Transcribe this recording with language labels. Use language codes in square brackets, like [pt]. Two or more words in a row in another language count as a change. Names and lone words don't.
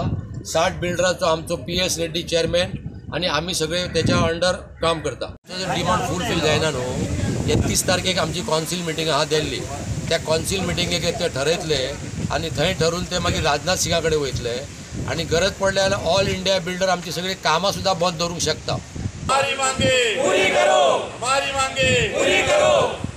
[kok] 60 बिल्डराचो आमचो PS रेड्डी चेअरमॅन आणि आमी सगळे त्याच्या अंडर काम करता। जर [en] demand fulfil [kok] जायना न्हू, 31 तारखेक आमची [en] council meeting [kok] आहा दिल्ली, त्या [en] council meetingek [kok] ते ठरयतले आणि थंय ठरून ते मागीर राजनाथ सिंगा कडेन वयतले आणि गरज पडले जाल्यार ऑल इंडिया बिल्डर आमची सगळी कामां सुद्दां बंद दवरूंक शकता। [hi] हमारी मांगे पूरी करो, हमारी मांगे पूरी करो।